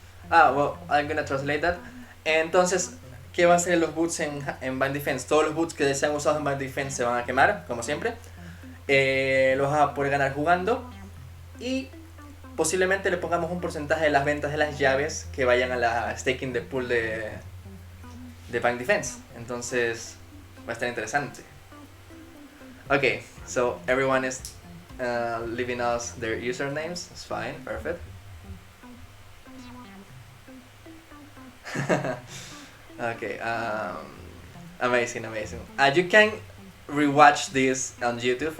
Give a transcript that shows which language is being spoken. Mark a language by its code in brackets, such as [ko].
[en] Well, I'm gonna translate that. [es] Entonces, ¿qué van a hacer los boots en Bind Defense? Todos los boots que se han usado en Bind Defense se van a quemar, como siempre. Los vas a poder ganar jugando. Y posiblemente le pongamos un porcentaje de las ventas de las llaves que vayan a la staking de pool de Bind Defense. Entonces, va a estar interesante. [en] Okay, so everyone is leaving us their usernames. It's fine, perfect. Okay, amazing. You can rewatch this on YouTube.